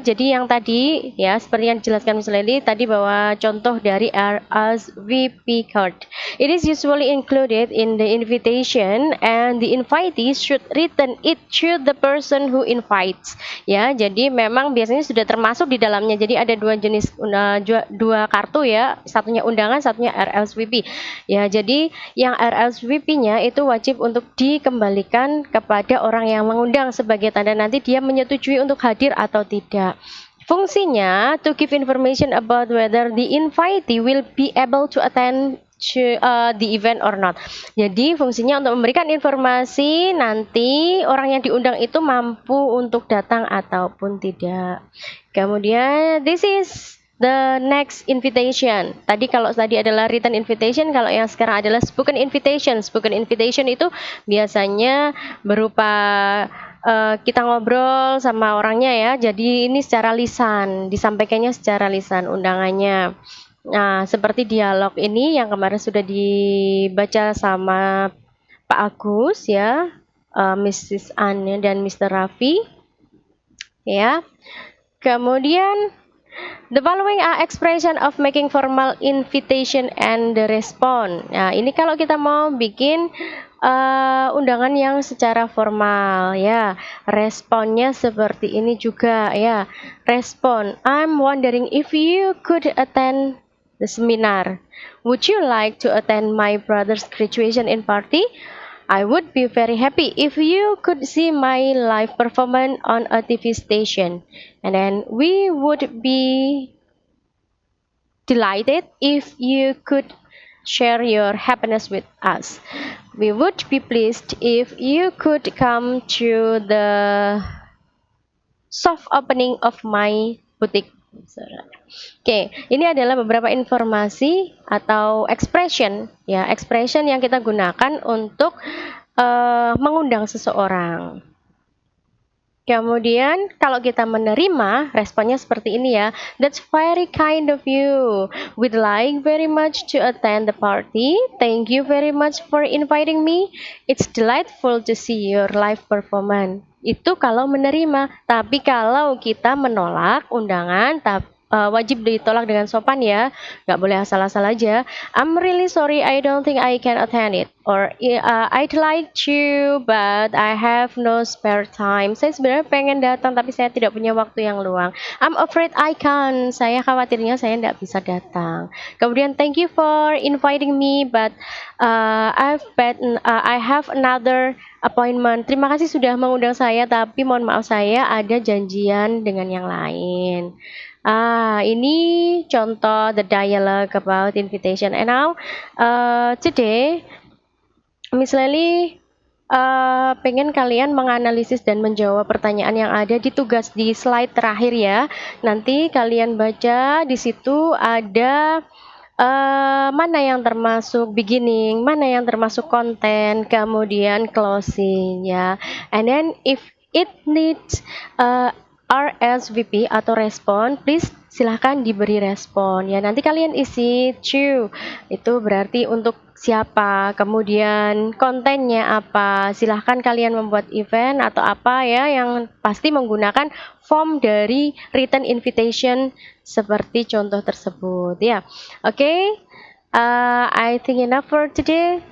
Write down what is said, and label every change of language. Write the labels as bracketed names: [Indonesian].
[Indonesian] Jadi yang tadi ya seperti yang dijelaskan Miss Lely tadi bahwa contoh dari RSVP card. [English] It is usually included in the invitation and the invitee should return it to the person who invites. [Indonesian] Ya, jadi memang biasanya sudah termasuk di dalamnya. Jadi ada dua jenis dua kartu ya, satunya undangan, satunya RSVP. Ya, jadi yang RSVP-nya itu wajib untuk dikembalikan kepada orang yang mengundang sebagai tanda nanti dia menyetujui untuk hadir atau tidak. Fungsinya [English] to give information about whether the invitee will be able to attend the event or not. [Indonesian] Jadi fungsinya untuk memberikan informasi nanti orang yang diundang itu mampu untuk datang ataupun tidak. Kemudian [English] this is the next invitation. [Indonesian] Kalau tadi adalah written invitation, kalau yang sekarang adalah spoken invitation. Spoken invitation itu biasanya berupa kita ngobrol sama orangnya ya. Jadi ini secara lisan, disampaikannya secara lisan undangannya. Nah, seperti dialog ini yang kemarin sudah dibaca sama Pak Agus ya, Mrs. Anne dan Mr. Raffi ya. Kemudian [English] the following are expression of making formal invitation and the response. [Indonesian] Nah, ini kalau kita mau bikin undangan yang secara formal ya. Responnya seperti ini juga ya. Respon, [English] I'm wondering if you could attend the seminar. Would you like to attend my brother's graduation in party? I would be very happy if you could see my live performance on a TV station. And then we would be delighted if you could share your happiness with us. We would be pleased if you could come to the soft opening of my boutique. [Indonesian] Oke, ini adalah beberapa informasi atau expression ya, expression yang kita gunakan untuk mengundang seseorang. Kemudian kalau kita menerima, responnya seperti ini ya. [English] That's very kind of you. We'd like very much to attend the party. Thank you very much for inviting me. It's delightful to see your live performance. [Indonesian] Itu kalau menerima. Tapi kalau kita menolak undangan, wajib ditolak dengan sopan ya, nggak boleh asal-asal aja. [English] I'm really sorry, I don't think I can attend it. Or I'd like to, but I have no spare time. [Indonesian] Saya sebenarnya pengen datang, tapi saya tidak punya waktu yang luang. [English] I'm afraid I can't. [Indonesian] Saya khawatirnya saya nggak bisa datang. Kemudian [English] thank you for inviting me, but I have another appointment. [Indonesian] Terima kasih sudah mengundang saya, tapi mohon maaf saya ada janjian dengan yang lain. Ini contoh [English] the dialogue about invitation. And now, today, [Indonesian] Miss Lely pengen kalian menganalisis dan menjawab pertanyaan yang ada di tugas di slide terakhir ya. Nanti kalian baca di situ ada mana yang termasuk beginning, mana yang termasuk konten, kemudian closing ya. [English] And then if it needs RSVP [Indonesian] atau respon, [English] please [Indonesian] silahkan diberi respon ya. Nanti kalian isi to, itu berarti untuk siapa, kemudian kontennya apa. Silahkan kalian membuat event atau apa ya, yang pasti menggunakan form dari written invitation seperti contoh tersebut ya. Oke, [English] I think enough for today.